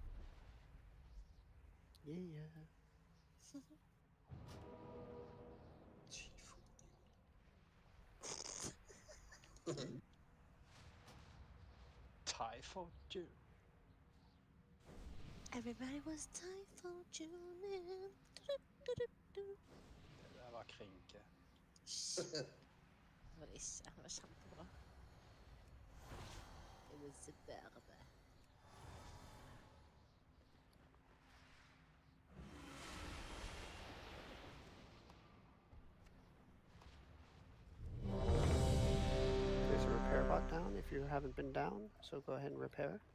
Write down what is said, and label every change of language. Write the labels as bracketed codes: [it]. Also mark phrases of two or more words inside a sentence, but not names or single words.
[en] Yeah. Typhoid June. Everybody was typhoid June. [sv] Det där var Krinke. [no] Det var ikke. Det var kjempebra. Det var superbe. [en] There's a repair bot down if you haven't been down, so go ahead and repair.